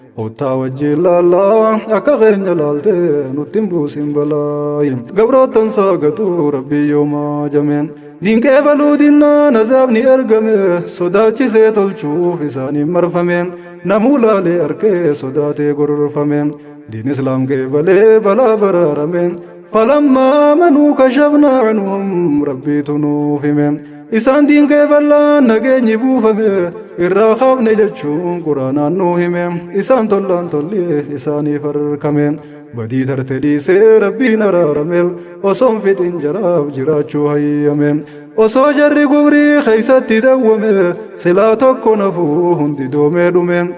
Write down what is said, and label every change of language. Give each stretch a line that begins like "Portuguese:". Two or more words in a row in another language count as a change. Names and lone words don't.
Oromo: Hottaa wajjin laallaa akka keenya laalte nutti hin buusin balaa. Gabroottan saagatu Rabbii yooma jame. Diinqee baluu dinnaan azaabni ergame. Sodaachisee tolchuuf isaaniin marfame. Namuu laalee arkee sodaatee gororfame. Diin Islaam qeebalee balaa baraarame.
Arabic: فلما آمنوا كشفنا عنهم،
Oromo: Rabbiitu nuuf hime. Isaan diin qeeballaan nageenyi buufame. Irraa kaafne jechuun Quraanaan nuu hime. Isaan tollaan tollee isaaniif harkame. Badii tarte dhiisee Rabbiin araarame. Osoon fixin jaraaf jiraachuu hayyame. Osoo jarri gubrii keessatti dawwame, silaa tokko nafuu hundi doomee dhume.